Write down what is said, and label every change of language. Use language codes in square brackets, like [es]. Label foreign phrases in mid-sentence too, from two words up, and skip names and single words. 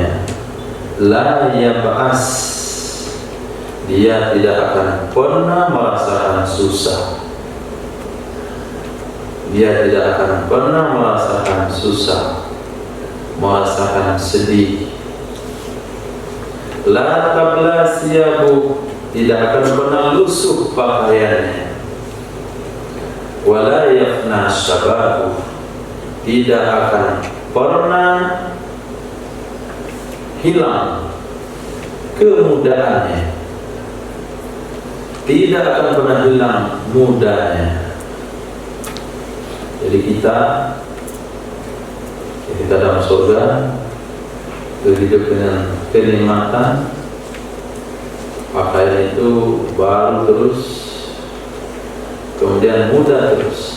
[ar] لا يبأس, [id] dia tidak akan pernah merasakan susah. Dia tidak akan pernah merasakan susah, merasakan sedih. [ar] لا تبلى ثيابه, [id] tidak akan pernah lusuh pakaiannya. [ar] ولا يفنى شبابه, [id] tidak akan pernah hilang kemudaannya. Tidak akan pernah hilang mudanya. Jadi kita dalam surga hidup dengan kenikmatan, pakaian itu baru terus, kemudian muda terus.